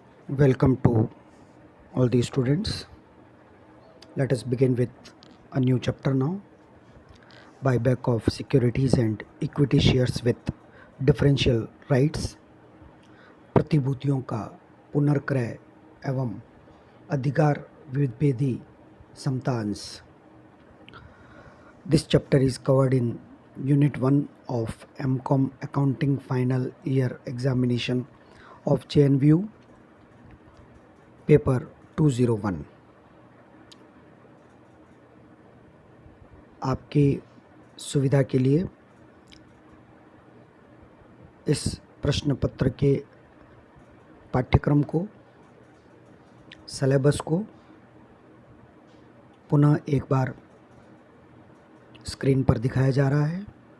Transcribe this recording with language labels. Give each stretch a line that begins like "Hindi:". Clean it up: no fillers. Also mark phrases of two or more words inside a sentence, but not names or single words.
English: Welcome to all the students. Let us begin with a new chapter now. Buyback of securities and equity shares with differential rights.
Hindi: प्रतिभूतियों का पुनर्क्रय एवं अधिकार विभेदी समतांश.
English: This chapter is covered in Unit 1 of MCOM Accounting Final Year Examination of JNVU Paper 201.
Hindi: आपकी सुविधा के लिए इस प्रश्न पत्र के पाठ्यक्रम को, सिलेबस को पुनः एक बार स्क्रीन पर दिखाया जा रहा है.